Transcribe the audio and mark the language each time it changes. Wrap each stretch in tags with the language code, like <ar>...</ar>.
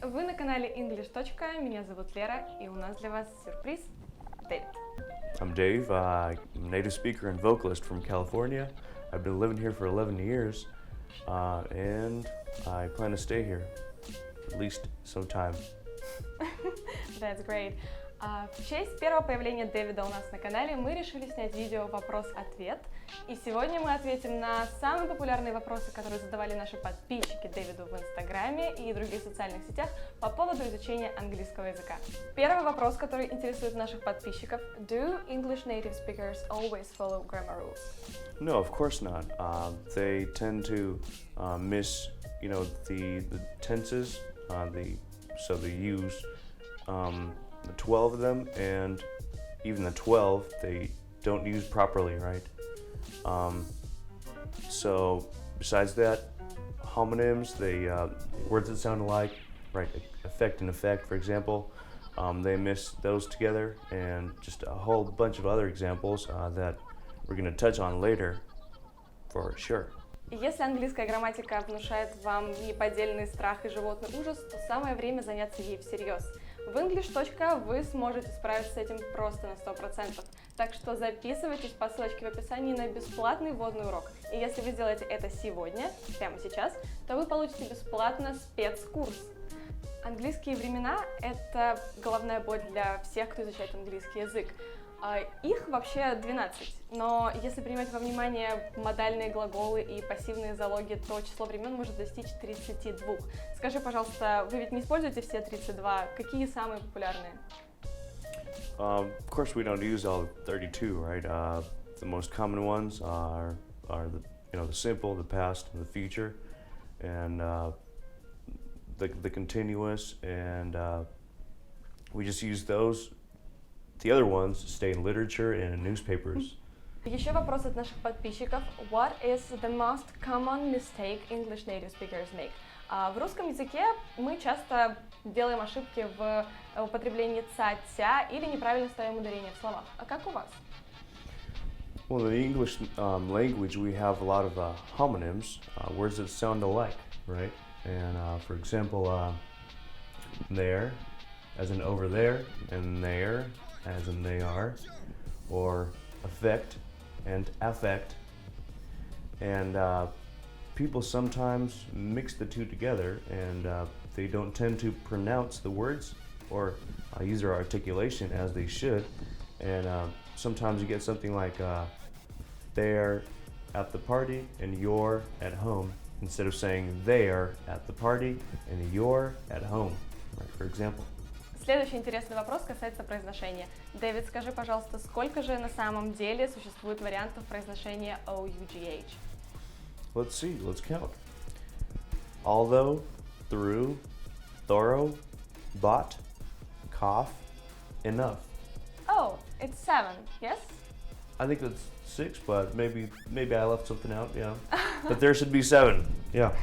<ru>Вы на канале English. Меня зовут Лера, и у нас для вас сюрприз. Дэвид.</ru> <en>I'm Dave. I'm a native speaker and vocalist from California. I've been living here for 11 years, and I plan to stay here at least some time. That's great.</en> <ru>В честь первого появления Дэвида у нас на канале мы решили снять видео «Вопрос-ответ». И сегодня мы ответим на самые популярные вопросы, которые задавали наши подписчики Дэвиду в Инстаграме и других социальных сетях по поводу изучения английского языка. Первый вопрос, который интересует наших подписчиков.</ru> <en>Do English native speakers always follow grammar rules? No, of course not. They tend to miss, the tenses. So they use the 12 of them, and even the 12 they don't use properly, right? So besides that, homonyms, words that sound alike, right? Effect and effect, for example, they miss those together, and just a whole bunch of other examples that we're going to touch on later, for sure.</en> <ru>И если английская грамматика внушает вам неподдельный страх и животный ужас, то самое время заняться ей всерьез. В English. Вы сможете справиться с этим просто на 100%. Так что записывайтесь по ссылочке в описании на бесплатный вводный урок. И если вы сделаете это сегодня, прямо сейчас, то вы получите бесплатно спецкурс. Английские времена – это головная боль для всех, кто изучает английский язык. Их вообще 12, но если принимать во внимание модальные глаголы и пассивные залоги, то число времен может достичь 32. Скажи, пожалуйста, вы ведь не используете все 32? Какие самые популярные?</ru> <en>Of course, we don't use all 32, right? The most common ones are the simple, the past, and the future, and the continuous, and we just use those. The other ones stay in literature and in newspapers.</en> <ru>Еще вопрос от наших подписчиков.</ru> <en>What is the most common mistake English native speakers make?</en> <ru>В русском языке мы часто делаем ошибки в употреблении ца, тя или неправильно ставим ударение в словах. А как у вас?</ru> <en>Well, in the English language, we have a lot of homonyms, words that sound alike, right? And for example, there, as in over there, and there, as in they are, or affect and affect, and people sometimes mix the two together, and they don't tend to pronounce the words or use their articulation as they should, and sometimes you get something like they're at the party and you're at home, instead of saying they're at the party and you're at home, right, for example.</en> <ru>Следующий интересный вопрос касается произношения. Дэвид, скажи, пожалуйста, сколько же на самом деле существует вариантов произношения OUGH?</ru> <en>Let's see, let's count. Although, through, thorough, but, cough, enough. Oh, it's 7, yes? I think that's 6, but maybe I left something out, yeah. But there should be 7, yeah.</en>